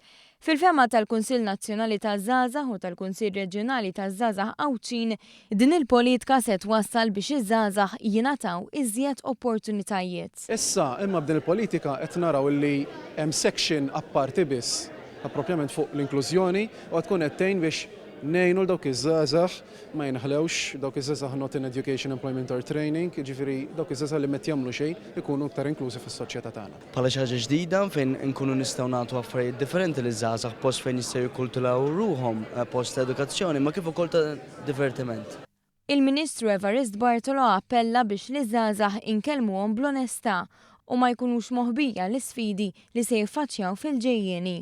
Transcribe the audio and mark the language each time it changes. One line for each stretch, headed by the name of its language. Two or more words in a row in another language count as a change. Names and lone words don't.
Maltese: Fil-fema tal-Kunsill Nazzjonali taż-Żgħażagħ u tal-Kunsill Reġjonali taż-Żgħażagħ Awċin, din il-politika se twassal biex iż-żgħażagħ jingħataw iżjed opportunitajiet. Issa imma b'din il-politika qed naraw li hemm section apparti biss appropjament fuq l-inklużjoni u tkun qed tgħin biex ngħinu dawk iż-żgħażagħ ma jinħlewx, dawk iż-żgħażagħ
English: not in education, employment or training,
Maltese: jiġifieri dawk iż-żgħażagħ li meta jagħmlu xejn ikunu iktar inklużi fis-soċjetà tagħna. Bħala xi ħaġa ġdida fejn inkunu nistgħu nagħtu affarijiet differenti liż-żgħażagħ post fejn jistgħu jikkulturaw ruhom, post edukazzjoni ma kif ukoll ta' divertiment. Il-Ministru Evarist Bartolo appella biex li żgħażagħ inkellmuhom bl-onestà u ma jkunux moħbija l-isfidi li se jiffaċċjaw fil-ġejjieni.